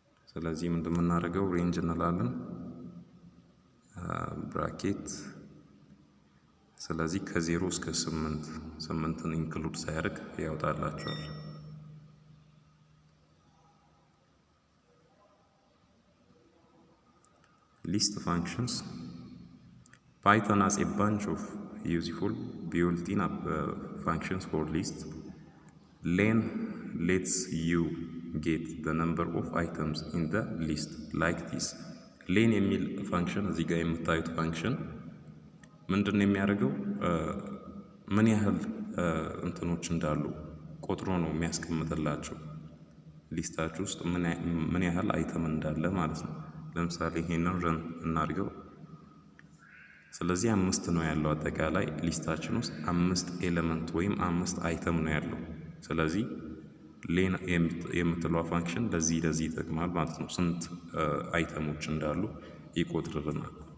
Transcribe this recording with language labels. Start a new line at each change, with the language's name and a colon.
Amharic: ስለዚህ ምንድን የምናደርገው ሬንጅ እንላለን ብራኬት። ስለዚህ ከ0 እስከ 8ን ኢንክሉድ ሳያደርግ ያወጣላችኋል።
English: List functions. Python has a bunch of useful built-in functions for lists. Len lets you get the number of items in the list like this.
Amharic: len የሚል ፋንክሽን እዚህ ጋር የምታዩት ፋንክሽን ምንድነው የሚያደርገው? ምን ያህል እንትኖች እንዳሉ ቆጥሮ ነው የሚያስቀምጥላችሁ ሊስታችሁ ውስጥ ምን ያህል አይተም እንዳለ ማለት ነው። ለምሳሌ ይሄንን ረን እናድርገው። ስለዚህ 5 ነው ያለው አጠቃላይ ሊስታችን ውስጥ 5 ኤሌመንት ወይም 5 አይተም ነው ያለው። ስለዚህ ሌን የምትለዋ ፋንክሽን ለዚህ ይጠቅማል ማለት ነው። ስንት አይተሞች እንዳሉ ይቆጥርልናል።